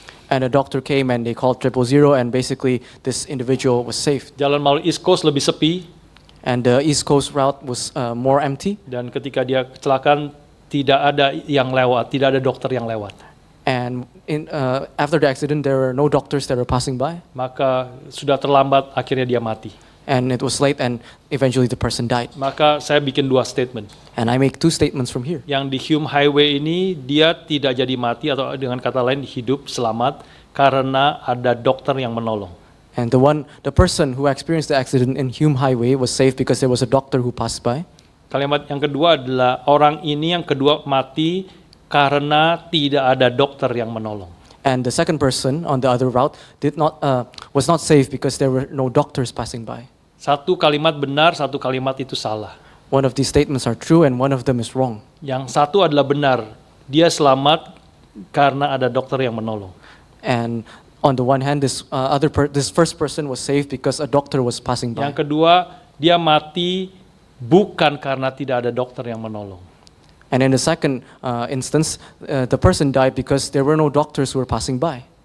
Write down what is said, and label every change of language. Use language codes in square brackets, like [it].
[en] And a doctor came and they called 000, and basically this individual was saved. [id] Jalan melalui East Coast lebih sepi [en] And the East Coast route was more empty. [id] dan ketika dia kecelakaan tidak ada yang lewat, tidak ada dokter yang lewat. [en] And after the accident, there were no doctors that were passing by. [id] Maka sudah terlambat, akhirnya dia mati. [en] And it was late, and eventually the person died. [id] Maka saya bikin dua statement. [en] And I make two statements from here. [id] Yang di Hume Highway ini dia tidak jadi mati, atau dengan kata lain hidup selamat karena ada dokter yang menolong. [en] And the person who experienced the accident in Hume Highway was saved because there was a doctor who passed by. [id] Kalimat yang kedua adalah orang ini yang kedua mati karena tidak ada dokter yang menolong. [en] And the second person on the other route was not saved because there were no doctors passing by. [id] Satu kalimat benar, satu kalimat itu salah. [en] One of these statements are true and one of them is wrong. [id] Yang satu adalah benar, dia selamat karena ada dokter yang menolong. [en] And on the one hand, this first person was saved because a doctor was passing by. [id] Yang kedua, dia mati bukan karena tidak ada dokter yang menolong. [en] And in the second instance, the person died because there were no doctors who were passing by.